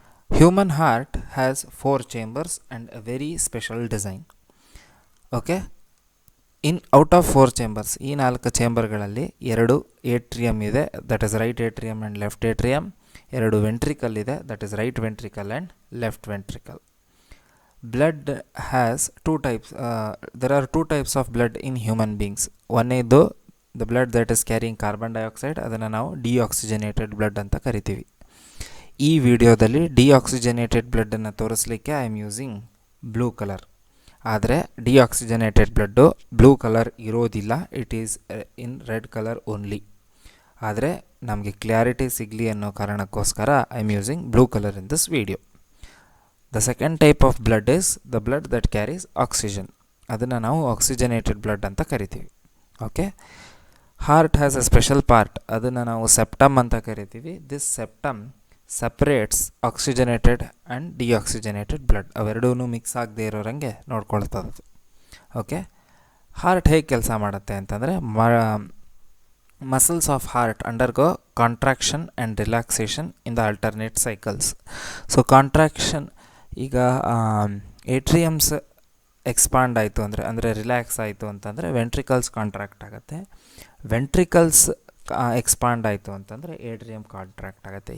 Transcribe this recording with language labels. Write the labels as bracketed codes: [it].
[en] Human heart has 4 chambers and a very special design. Okay, out of 4 chambers, [kn] ಈ 4 ಚೇಂಬರ್ಗಳಲ್ಲಿ 2 ಏಟ್ರಿಯಮ್ ಇದೆ, [en] That is right atrium and left atrium. [kn] 2 ventricle ಇದೆ, [en] That is right ventricle and left ventricle. Blood has 2 types. There are 2 types of blood in human beings. One is the blood that is carrying carbon dioxide, [kn] ಅದನ್ನು ನಾವು deoxygenated blood ಅಂತ ಕರಿತೀವಿ. ಈ ವಿಡಿಯೋದಲ್ಲಿ deoxygenated ಬ್ಲಡ್ಡನ್ನು ತೋರಿಸಲಿಕ್ಕೆ [en] I am using blue colour. [kn] ಆದರೆ deoxygenated blood blue colour ಇರೋದಿಲ್ಲ, [en] It is in red colour only. [kn] ಆದರೆ ನಮಗೆ ಕ್ಲಾರಿಟಿ ಸಿಗಲಿ ಅನ್ನೋ ಕಾರಣಕ್ಕೋಸ್ಕರ [en] I am using blue colour in this video. The second type of blood is the blood that carries oxygen. [kn] ಅದನ್ನು ನಾವು oxygenated blood ಅಂತ ಕರಿತೀವಿ. [en] okay, heart has a special part, [kn] ಅದನ್ನು ನಾವು ಸೆಪ್ಟಮ್ ಅಂತ ಕರಿತೀವಿ. [en] This septum separates oxygenated and deoxygenated blood. [kn] ಅವೆರಡೂ mix ಆಗದೆ ಇರೋರಂಗೆ ನೋಡ್ಕೊಳ್ತದೆ. ಓಕೆ, ಹಾರ್ಟ್ ಹೇಗೆ ಕೆಲಸ ಮಾಡುತ್ತೆ ಅಂತಂದರೆ, [en] muscles of heart undergo contraction and relaxation in the alternate cycles. [kn] So contraction, ಈಗ ಏಟ್ರಿಯಮ್ಸ್ ಎಕ್ಸ್ಪಾಂಡ್ ಆಯಿತು ಅಂದರೆ ರಿಲ್ಯಾಕ್ಸ್ ಆಯಿತು ಅಂತಂದರೆ ವೆಂಟ್ರಿಕಲ್ಸ್ ಕಾಂಟ್ರಾಕ್ಟ್ ಆಗುತ್ತೆ. ವೆಂಟ್ರಿಕಲ್ಸ್ ಎಕ್ಸ್ಪಾಂಡ್ ಆಯಿತು ಅಂತಂದರೆ ಏಟ್ರಿಯಮ್ ಕಾಂಟ್ರಾಕ್ಟ್ ಆಗುತ್ತೆ.